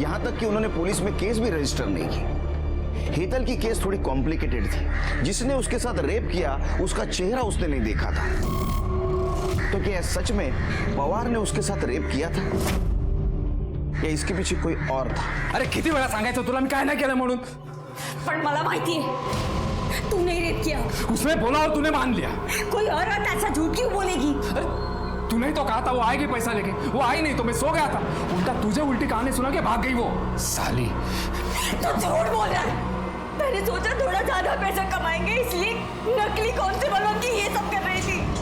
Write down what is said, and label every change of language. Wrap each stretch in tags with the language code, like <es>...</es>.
<hi>यहाँ तक कि उन्होंने पुलिस में केस भी रजिस्टर नहीं की। हेतल की केस थोड़ी कॉम्प्लिकेटेड थी। जिसने उसके साथ रेप किया उसका चेहरा उसने नहीं देखा था। तो क्या सच में पवार ने उसके साथ रेप किया था या इसके पीछे कोई और था?</hi> <mr>अरे किती वेळा सांगायचं तुला मी काय नाही केलं म्हणून? पण मला माहिती</mr> <hi>है तूने ही रेप किया। उसने बोला और तूने मान लिया। कोई और ऐसा झूठ क्यों बोलेगी? तूने ही तो कहा था वो आएगी पैसा लेके, वो आई नहीं तो मैं सो गया था। उल्टा तुझे उल्टी कहानी सुना के भाग गई वो साली। तो झूठ बोल रहा है। मैंने सोचा थोड़ा ज्यादा पैसा कमाएंगे इसलिए नकली कांस्टेबलों की ये सब कर रही थी।</hi>